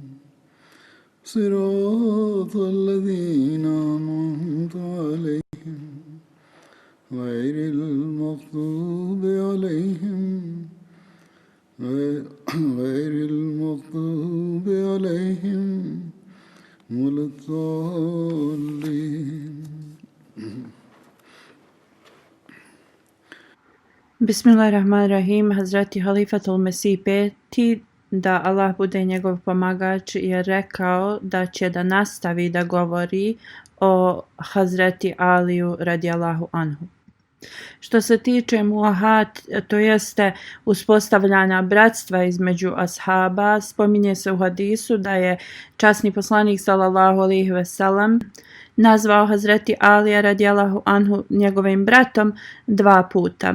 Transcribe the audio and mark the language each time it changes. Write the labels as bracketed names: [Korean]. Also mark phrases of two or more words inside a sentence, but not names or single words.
[Arabic] صراط الذين أنعمت عليهم غير المغضوب عليهم ولا الضالين. بسم الله الرحمن الرحيم. [Bosnian] Hazreti Halifatul Mesih peti, da Allah bude njegov pomagač, je rekao da će da nastavi da govori o Hazreti Aliju [Arabic] رضي الله عنه. [Bosnian] Što se tiče muahat, to jeste uspostavljanja bratstva između ashaba, spominje se u hadisu da je časni poslanik [Arabic] صلى الله عليه وسلم [Bosnian] nazvao Hazreti Alija [Arabic] رضي الله عنه [Bosnian] njegovim bratom 2 puta.